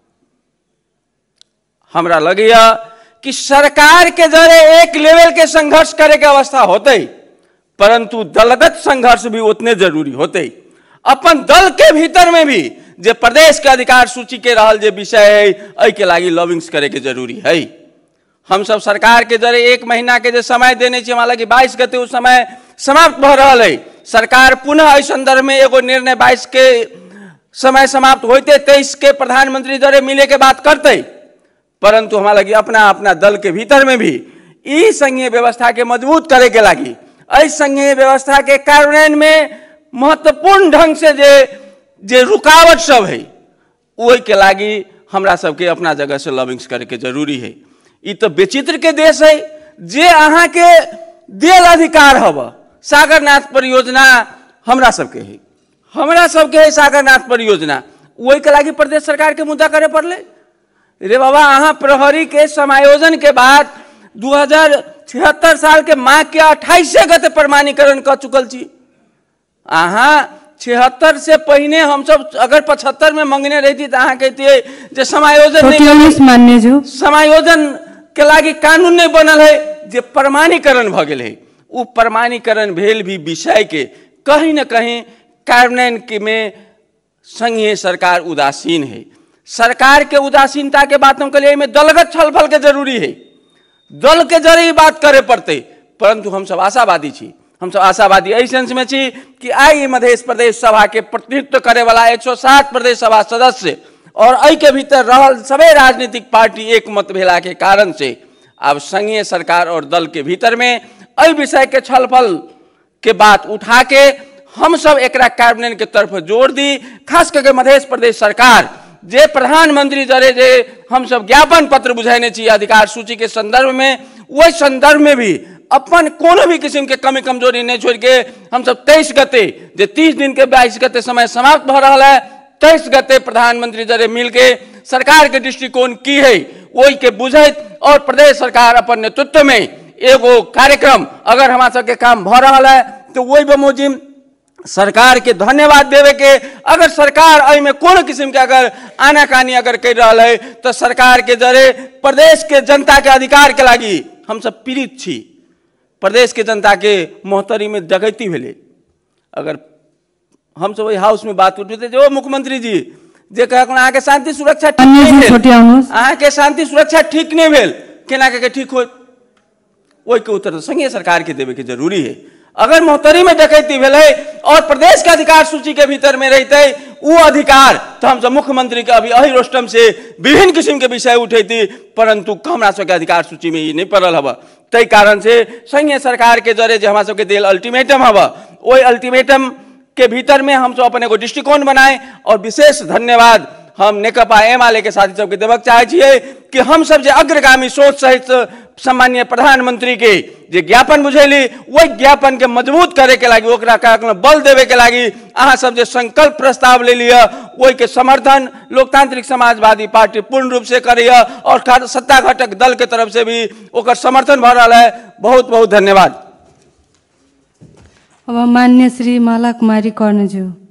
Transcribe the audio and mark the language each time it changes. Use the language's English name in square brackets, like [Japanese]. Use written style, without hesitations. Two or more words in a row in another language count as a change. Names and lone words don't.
[Maithili] हमरा लगेया कि सरकार के जरे एक लेवल के संघर्ष करे के अवस्था होते, परंतु दलगत संघर्ष भी उतने जरूरी होते। अपन दल के भीतर में भी जे प्रदेश के अधिकार सूची के रहल जे विषय है ऐ के लागी लॉबिंग्स करे के जरूरी है। हम सब सरकार के जरे 1 महीना के जे समय देने चाहिए, मान कि 22 गते उस समय समाप्त भ रहा है। सरकार पुनः इस संदर्भ में एगो निर्णय 22 के समय समाप्त होते 23 के प्रधानमंत्री जरे मिले के बात करते, परंतु हमारा लगी अपना अपना दल के भीतर में भी इस संघीय व्यवस्था के मजबूत करे के लागी इस संघीय व्यवस्था के कार्यान्वयन में महत्वपूर्ण ढंग से जे रुकावट सब है वही के लागी हमरा सबके अपना जगह से लॉबिंग्स करे के जरूरी है। ये तो विचित्र के देश है जे अहाँ के देल अधिकार हब। सागरनाथ परियोजना हमरा सबके है सागरनाथ परियोजना, वही के लागी प्रदेश सरकार के मुद्दा करे पड़ले। रे बाबा, अहाँ प्रहरी के समायोजन के बाद 2076 साल के माह के 28 गते प्रमाणीकरण कर चुकल छी। अहाँ 76 से पहले हम सब अगर 75 में मंगने रहती तो अहाँ कहती जे समायोजन नहीं, समायोजन के लागी कानून नहीं बनल है, जे प्रमाणीकरण भ गेल है। वो प्रमाणीकरण भेल भी विषय के कहीं न कहीं कार्यान्वयन के में संघीय सरकार उदासीन है। सरकार के उदासीनता के बात हम कहिए में दलगत छलफल के जरूरी है, दल के जरिए बात करे पड़ते, परंतु हम सब आशावादी छी। हम सब आशावादी एहि सेंस में छी कि आई मध्य प्रदेश सभा के प्रतिनिधित्व करे वाला 107 प्रदेश सभा सदस्य और एहि के भीतर रहल सभी राजनीतिक पार्टी एक मत भेला के कारण से अब संघीय सरकार और दल के भीतर में एहि विषय के छलफल के बात उठा के हम सब एकरा कार्यान्वयन के तरफ जोर दी। खास करके मध्य प्रदेश सरकार जे प्रधानमंत्री जरे जे हम सब ज्ञापन पत्र बुझाने चाहिए अधिकार सूची के संदर्भ में, वही संदर्भ में भी अपन कोनो भी किस्म के कमी कमजोरी नहीं छोड़ के हम सब 23 गते जे 30 दिन के 22 गते समय समाप्त भ रहा है, 23 गते प्रधानमंत्री जरे मिल के सरकार के दृष्टिकोण की है वही के बुझत और प्रदेश सरकार अपन नेतृत्व में एगो कार्यक्रम अगर हमारा सबके काम भ रहा है तो वही बमोजिम सरकार के धन्यवाद देवे के। अगर सरकार आई में कोनो किस्म के अगर आनाकानी अगर कर रहा है तो सरकार के जरे प्रदेश के जनता के अधिकार के लागी हम सब पीड़ित छी। प्रदेश के जनता के मोहतरी में डकैती भेले। अगर हम सब वही हाउस में बात उठते जो मुख्यमंत्री जी जे कह अहाँ के शांति सुरक्षा ठीक नहीं भेल, अहाँ के शांति सुरक्षा ठीक नहीं भेल, केना के ठीक हो, वही के उत्तर संघीय सरकार के देवे के जरूरी है। अगर मोहतरी में डकैती भेल और प्रदेश के अधिकार सूची के भीतर में रहते वो अधिकार तो हम सब मुख्यमंत्री के अभी अही रोस्टम से विभिन्न किस्म के विषय उठेती, परंतु हमरा सबके अधिकार सूची में ये नहीं पड़ल हब। तय कारण से संघीय सरकार के जरे जो हमारा सबके देल अल्टीमेटम हब वही अल्टीमेटम के भीतर में हम सब अपन एगो दृष्टिकोण बनाए। और विशेष धन्यवाद हम नेकपा एमाले के साथी सबके देवक चाहे छिए कि हम सब जे अग्रगामी सोच सहित सम्माननीय प्रधानमंत्री के जे ज्ञापन बुझेली वही ज्ञापन के मजबूत करे के लागी ओकरा का बल देवे के लागी अहाँ सब जे संकल्प प्रस्ताव ले लिया वही के समर्थन लोकतांत्रिक समाजवादी पार्टी पूर्ण रूप से करिए और सत्ता घटक दल के तरफ से भी ओकर समर्थन भ रहा है। बहुत बहुत धन्यवाद। अब माननीय श्री माला कुमारी कर्णज्यू।